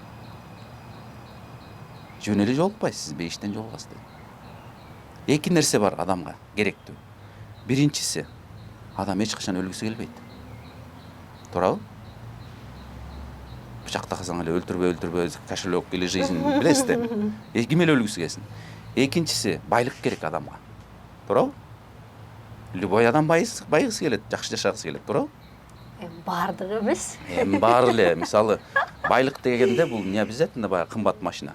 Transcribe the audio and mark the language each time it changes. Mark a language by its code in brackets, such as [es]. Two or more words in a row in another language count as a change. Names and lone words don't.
[ky] Жөн эле жолукпайсыз, сиз бейиштен жолугасыз дедим. Эки нерсе бар адамга керектүү. Биринчиси, адам эч качан өлгүсү келбейт. Туурабы? Бычак такасаң эле өлтүрбөй, [ru] кошелек или жизнь [ky] билесиз да. Ким эле өлгүсү келсин. Экинчиси, байлык керек адамга. Туурабы? Любой адам байгысы келет, жакшы жашагысы келет, туурабы? Бардыгы эмес. Бар эле, мисалы, байлык дегенде бул [ru] не обязательно [ky] баягы кымбат машина.